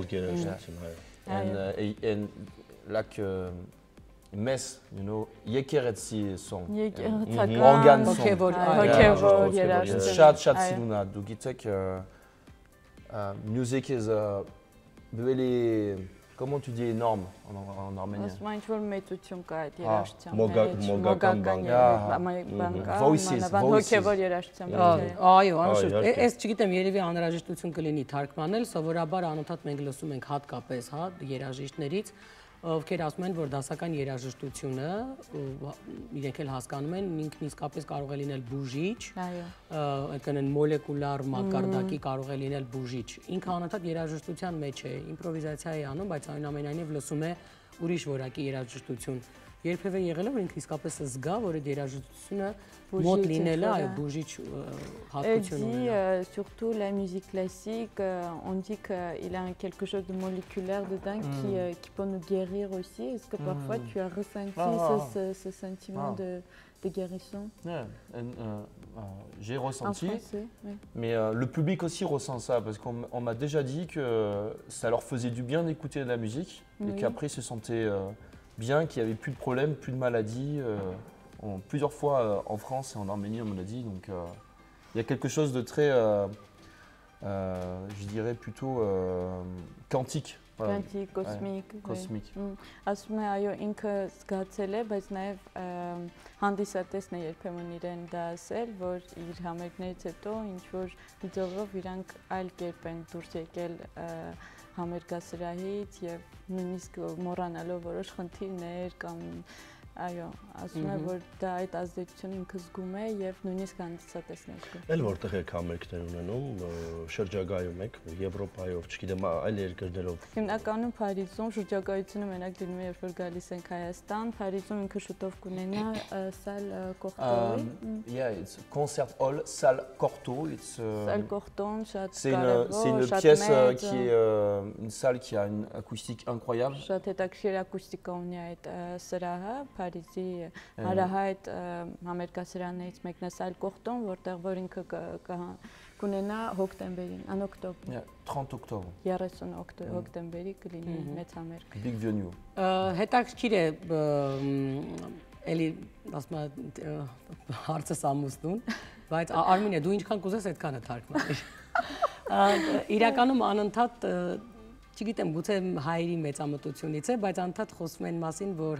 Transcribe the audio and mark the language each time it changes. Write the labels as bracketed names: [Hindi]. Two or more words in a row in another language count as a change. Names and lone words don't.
[English] Folk and like Mess, you know, Yekeretsi song. Organ song. [Armenian] Շատ սիրուն է, դու գիտեք, [English] music is really, [French] comment tu dis énorme en arménien? [Armenian] Ասում ինչ որ մեծություն կա այդ երաժշտության մեջ, մոգական բան կա, հոգևոր երաժշտության մեջ։ Այո, անշուշտ, ես չգիտեմ, երևի անհրաժեշտություն կլինի թարգմանել, սովորաբար անընդհատ մենք լսում ենք հատկապես, հա, երաժիշտներից, ովքեր ասում են, որ դասական երաժշտությունը, իրենք էլ հասկանում են, ինքն իսկապես կարող է լինել բուժիչ, այդքան մոլեկուլար մակարդակի կարող է լինել բուժիչ։ Ինքը անընդհատ երաժշտության մեջ է, իմպրովիզացիա է անում, բայց այնուամենայնիվ լսում է ուրիշ որակի երաժշտություն։ Երբևէ եղել է, որ ինքը իսկապես զգա, որ այդ երաժշտությունը մոտ լինելը, այո, բուժիչ հատկություն ունենա։ [French] Surtout la musique classique, on dit qu'il a quelque chose de moléculaire dedans qui peut nous guérir aussi. Est-ce que parfois tu as ressenti ce sentiment de guérison? J'ai ressenti, mais le public aussi ressent ça, parce qu'on m'a déjà dit que ça leur faisait du bien d'écouter de la musique, et qu'après ils se sentaient bien, qu'il n'y avait plus de problèmes, plus de maladies. Plusieurs fois en France et en Arménie, on me l'a dit, donc Il y a quelque chose de très, je dirais plutôt quantique. Quantique, cosmique. Cosmique. [Armenian] Ասում է այո ինքը զգացել է, բայց նաև հանդիսատեսն է երբեմն իրեն դա ասել, որ իր համերգներից հետո ինչ որ վիդեոով իրանք այլ կերպ են դուրս եկել համերգասրահից եւ նույնիսկ մոռանալով որոշ խնդիրներ կամ այո, ասում է որ դա այդ ազդեցությունը ինքը զգում է եւ նույնիսկ հանդիսատեսն է զգում։ Էլ որտեղ եք համերգներ ունենում, շրջագայում եք, Եվրոպայով, չգիտեմ, այլ երկրներով։ Հիմնականում Փարիզում շրջագայությունը մենակ դնում է, երբ որ գալիս ենք Հայաստան, Փարիզում ինքը շուտով կունենա Salle Cortot. [English] Yeah, it's concert hall Salle Cortot. [Armenian] Salle Cortot, շատ c'est կարևոր, [French] une pièce qui est une salle qui a une acoustique incroyable. [Armenian] Շատ հետաքրքիր ակուստիկա ունի այդ սրահը, Փարիզի հարահայտ համերգասրահներից մեկն է Salle Cortot, որտեղ որ ինքը կունենա հոկտեմբերին, [French] an octobre. 30 octobre. [Armenian] 30 հոկտեմբերի կլինի մեծ համերգ։ [English] Big venue. [Armenian] Հետաքրքիր է էլի ասում եմ հարցը սամուստուն, բայց Արմինե դու ինչքան կուզես այդքանը թարգմանիր։ Իրականում անընդհատ չգիտեմ, գուցե հայերի մեծամտությունից է, բայց անդադ խոսում են մասին, որ